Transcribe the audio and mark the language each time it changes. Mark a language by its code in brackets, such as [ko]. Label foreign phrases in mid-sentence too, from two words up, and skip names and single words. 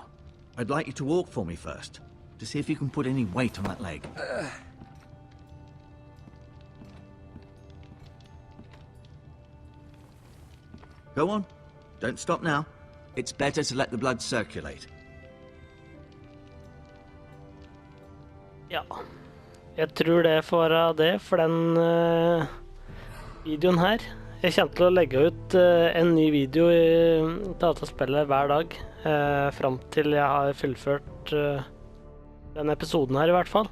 [en] I'd like you to walk for me first, to see if you can put any weight on that leg. Go on. Don't stop now. It's better to let the blood circulate. [no] Ja. Jeg tror det får være det for den videoen her. Jeg kommer til å legge ut en ny video i dataspillet hver dag, frem til jeg har fullført den episoden her i hvert fall.